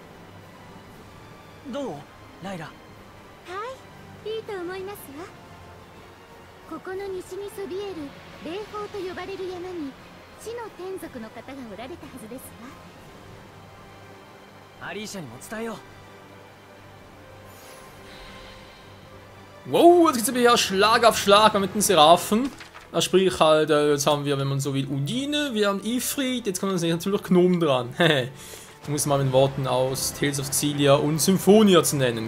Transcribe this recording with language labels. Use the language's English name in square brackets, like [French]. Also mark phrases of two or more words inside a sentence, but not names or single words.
[Japanese] どうライラ？はい、いいと思いますわ。ここの西にそびえる霊峰と呼ばれる山に地の天族の方がおられたはずですわ。アリーシャにも伝えよう。 [German] Wow, jetzt geht's aber hier Schlag auf Schlag mit den Seraphen. Sprich halt, jetzt haben wir, wenn man so will, Undine, wir haben Ifrit, jetzt kommen natürlich Gnomen dran. Da muss man mit Worten aus Tales of Xillia und Symphonia zu nennen.